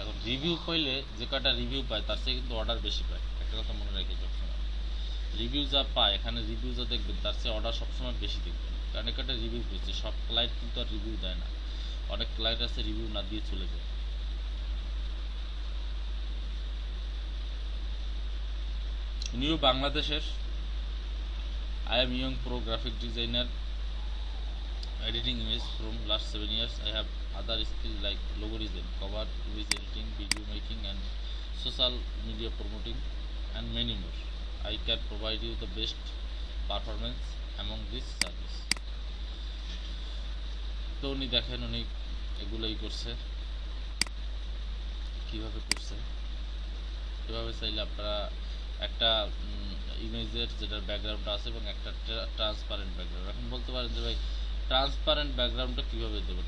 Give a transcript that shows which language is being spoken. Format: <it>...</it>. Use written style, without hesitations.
<bn>এখন রিভিউ পাইলে যে কটা রিভিউ পায় তার চেয়ে কিন্তু অর্ডার বেশি পায়, একটা কথা মনে রাখি সবসময়। রিভিউ যা পায় এখানে, রিভিউ যা দেখবেন তার চেয়ে অর্ডার সবসময় বেশি দেখবেন, কারণ একটা রিভিউ পেয়েছে। সব ক্লায়েন্ট কিন্তু আর রিভিউ দেয় না, অনেক ক্লায়েন্ট আছে রিভিউ না দিয়ে চলে যায়। নিউ বাংলাদেশের</bn> <en>I am young pro graphic designer editing image from last 7 years. I have other skills like logo design, cover image editing, video making and social media promoting and many more. I can provide you the best performance among this service।</en> <bn>তো উনি দেখেন উনি এগুলোই করছে, কিভাবে করছে এভাবে চাইলে আপনারা একটা ইমেজের যেটার ব্যাকগ্রাউন্ড আছে এবং একটা ট্রান্সপারেন্ট ব্যাকগ্রাউন্ড, এখন বলতে পারেন যে ভাই ট্রান্সপারেন্ট ব্যাকগ্রাউন্ডটা কীভাবে দেবো।</bn>